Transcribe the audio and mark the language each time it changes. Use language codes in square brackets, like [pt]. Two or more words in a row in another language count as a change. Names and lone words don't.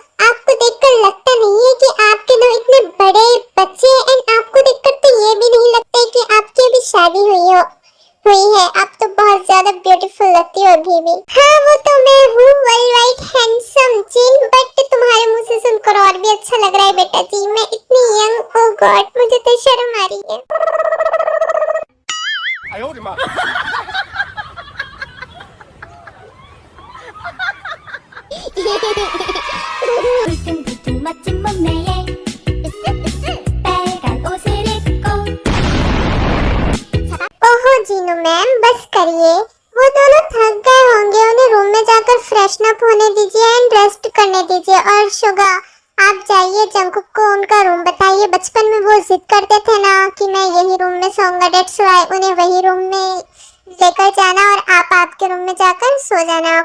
[hi] आपको देखकर लगता नहीं है कि आपके दो इतने बड़े बच्चे हैं, एंड आपको देखकर तो ये भी नहीं लगता है कि आपकी अभी शादी हुई है। आप तो बहुत ज्यादा ब्यूटीफुल लगती हो अभी भी। हाँ वो तो मैं हूँ, [en] world wide handsome [hi] जिन, बट तुम्हारे मुंह से सुनकर और भी अच्छा लग रहा है बेटा जी। मैं इतनी यंग, [en] oh God [hi] मुझे तो शर्म आ रही है। [ko] 울퉁불퉁 멋진 몸매에 빨간 옷을 입고। [hi] ओहो जीनू मैम बस करिए, वो दोनों थक गए होंगे, उन्हें रूम में जाकर [en] freshen up [hi] होने दीजिए [en] and rest [hi] करने दीजिए। और शुगा आप जाइए, जंकुक को उनका रूम बताइए। बचपन में वो जिद करते थे ना कि मैं यही रूम में सोऊंगा, [en] that's why [hi] उन्हें वही रूम में लेकर जाना और आप आपके रूम में जाकर सो जाना।